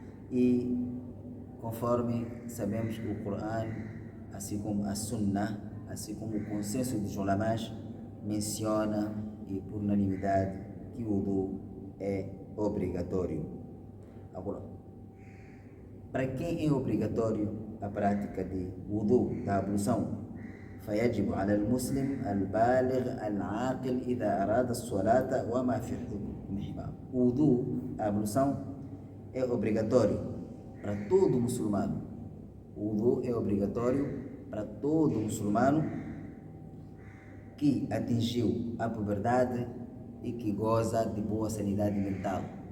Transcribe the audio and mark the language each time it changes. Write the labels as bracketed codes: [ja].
[pt] E conforme sabemos que o Coran, assim como a Sunnah, assim como o consenso dos ulamás, menciona e por unanimidade que o wudu é obrigatório. Agora, para quem é obrigatório a prática de wudu, da ablução. [ar] فيجب على المسلم البالغ العاقل إذا أراد الصلاة وما في حكمهما. [pt] O wudu, a ablução, é obrigatório para todo muçulmano. O wudu é obrigatório para todo muçulmano que atingiu a puberdade e que goza de boa sanidade mental.